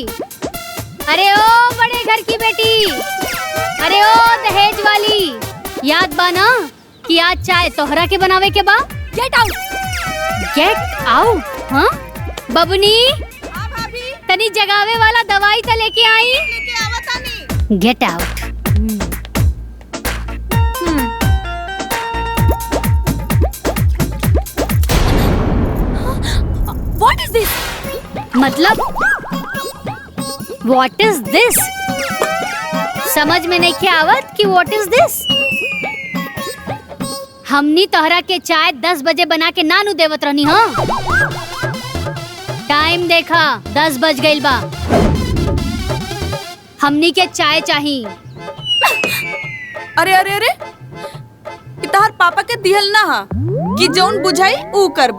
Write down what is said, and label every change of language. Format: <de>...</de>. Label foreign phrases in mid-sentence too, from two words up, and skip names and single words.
<bho>अरे ओ बड़े घर की बेटी, अरे ओ दहेज वाली, याद बा ना कि आज चाय तोहरा के बनावे के बा।</bho> <en>Get out, get out.</en> <bho>हाँ बबनी, तनी जगावे वाला दवाई तो लेके आई।</bho> <en>Get out. What is this? मतलब What is this?</en> <bho>समझ में नहीं क्या आवत कि</bho> <en>what is this?</en> <bho>हमनी तोहरा के चाय 10 बजे बना के नानू देवत रहनी। हाँ टाइम देखा 10 बज गइल बा। हमनी के चाय चाहिए। अरे अरे अरे इतार पापा के दिहल ना हा कि जौन बुझाई ऊ करबू।</bho>